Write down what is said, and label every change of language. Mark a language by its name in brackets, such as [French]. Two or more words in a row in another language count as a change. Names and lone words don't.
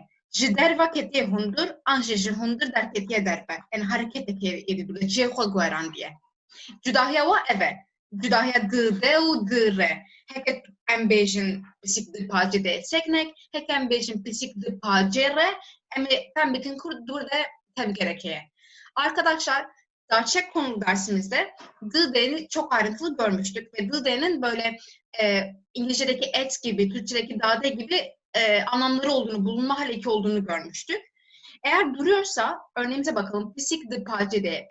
[Kurdish] Ji derva ketiye hundir, an ji hundir derketiye derve. Yani hareketek êdî bide, cihê xwe guherandiye. Cudahiya we ev e. Cudahiya di de û di re. Heke em bêjin pisîk di pacê de seknek, heke em bêjin pisîk di pacê re, em ê fehm bikin Kurd dur de tevgerek ye. [Turkish] Arkadaşlar, Daçek konu dersimizde dı'ni çok ayrıntılı görmüştük ve dı'nın böyle İngilizce'deki et gibi, Türkçe'deki dade gibi anlamları olduğunu, bulunma hal eki olduğunu görmüştük. Eğer duruyorsa, örneğimize bakalım, [Kurdish] pisik de pacede.